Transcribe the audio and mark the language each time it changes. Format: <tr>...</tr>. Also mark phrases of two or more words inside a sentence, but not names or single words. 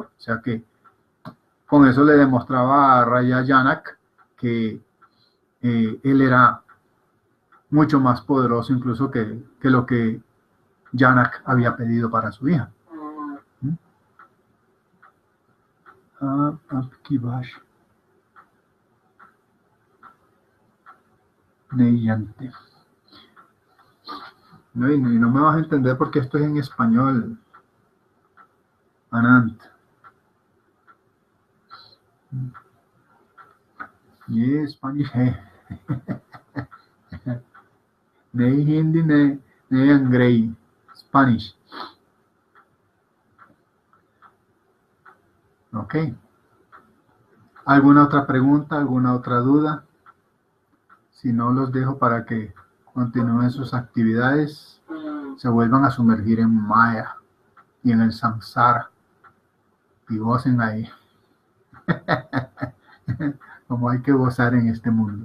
<es>O sea que con eso le demostraba a Raya Janak que él era mucho más poderoso incluso que lo que Janak había pedido para su hija. Neyante. No, y no me vas a entender porque esto es en español.</es> <hi>Anant. ये स्पेनिश है नहीं हिंदी नहीं अंग्रेजी Spanish.</hi> <es>Ok. ¿Alguna otra pregunta, alguna otra duda? Si no, los dejo para que continúen sus actividades, se vuelvan a sumergir en Maya y en el samsara y gocen ahí, como hay que gozar en este mundo.</es>